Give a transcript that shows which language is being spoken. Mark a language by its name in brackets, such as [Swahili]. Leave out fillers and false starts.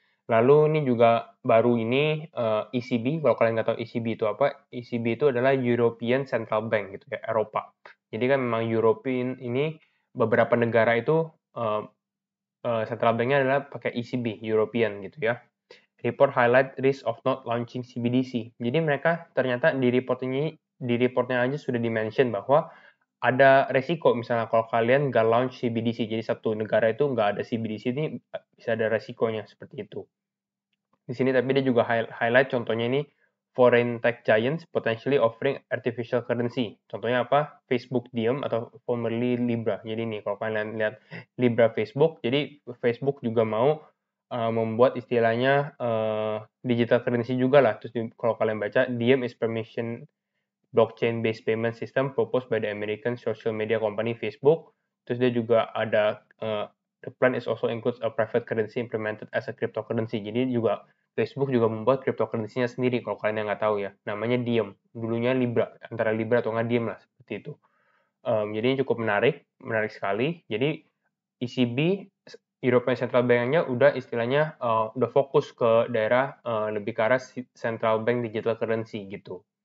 [Indonesian] Lalu ini juga baru ini ECB, kalau kalian nggak tahu ECB itu apa, ECB itu adalah European Central Bank gitu ya, Eropa. Jadi kan memang European ini beberapa negara itu central banknya adalah pakai ECB, European gitu ya. [English] Report highlight risk of not launching CBDC. [Indonesian] Jadi mereka ternyata di reportnya aja sudah dimention bahwa ada resiko misalnya kalau kalian nggak launch CBDC. Jadi satu negara itu nggak ada CBDC ini bisa ada resikonya seperti itu. Di sini tapi dia juga highlight contohnya ini [English] foreign tech giants potentially offering artificial currency. [Indonesian] Contohnya apa? Facebook Diem atau formerly Libra. Jadi nih kalau kalian lihat Libra Facebook, jadi Facebook juga mau membuat istilahnya digital currency juga lah. Terus kalau kalian baca, [English] Diem is permission blockchain-based payment system proposed by the American social media company Facebook. [Indonesian] Terus dia juga ada [English] the plan is also includes a private currency implemented as a cryptocurrency. [Indonesian] Jadi juga Facebook juga membuat cryptocurrency-nya sendiri kalau kalian yang nggak tahu ya. Namanya Diem. Dulunya Libra, antara Libra atau nggak Diem lah seperti itu. Jadi ini cukup menarik sekali. Jadi ECB European Central Bank-nya udah istilahnya udah fokus ke daerah lebih ke arah central bank digital currency gitu.